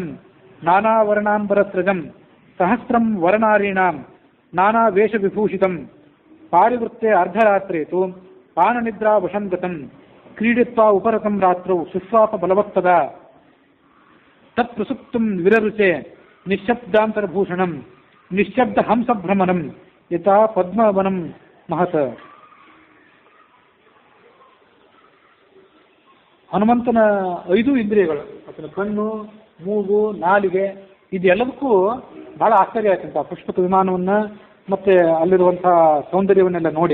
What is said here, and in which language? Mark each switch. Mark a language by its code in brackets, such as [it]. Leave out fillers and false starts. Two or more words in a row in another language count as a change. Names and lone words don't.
[sa] ನಾನಾವರ್ಣಾಂಬರತ್ರಜಂ ಸಹಸ್ರಂ ವರನಾರೀಣಾಂ ನಾನಾವೇಷವಿಭೂಷಿತಂ ಪಾರಿವೃತ್ತೆ ಅರ್ಧರಾತ್ರೆ ತು ಪಾನನಿದ್ರಾ ವಶಂ ಗತಂ ಕ್ರೀಡಿತ್ವಾ ಉಪರತಂ ರಾತ್ರೌ ಸುಸ್ವಾಪ ಬಲವತ್ತದ ತತ್ಪ್ರಸುಪ್ತಂ ವಿರರುಚೆ ನಿಶ್ಶಬ್ದಾಂತರಭೂಷಣಂ ನಿಶ್ಶಬ್ದ ಹಂಸಭ್ರಮಣಂ ಯಥಾ ಪದ್ಮವನಂ ಮಹತ್. [kn] ಹನುಮಂತನ 5 ಇಂದ್ರಿಯಗಳು, ಆತನ ಕಣ್ಣು, ಮೂಗು, ನಾಲಿಗೆ, ಇದೆಲ್ಲದಕ್ಕೂ ಬಹಳ ಆಶ್ಚರ್ಯ ಆಯ್ತಂತ ಪುಷ್ಪಕ ವಿಮಾನವನ್ನ ಮತ್ತೆ ಅಲ್ಲಿರುವಂಥ ಸೌಂದರ್ಯವನ್ನೆಲ್ಲ ನೋಡಿ.